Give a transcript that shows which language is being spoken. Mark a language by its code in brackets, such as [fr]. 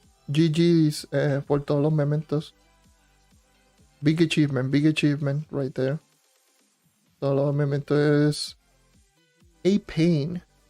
[es] GG's por todos los mementos. [en] Big achievement right there. [es] Todos los mementos. A pain.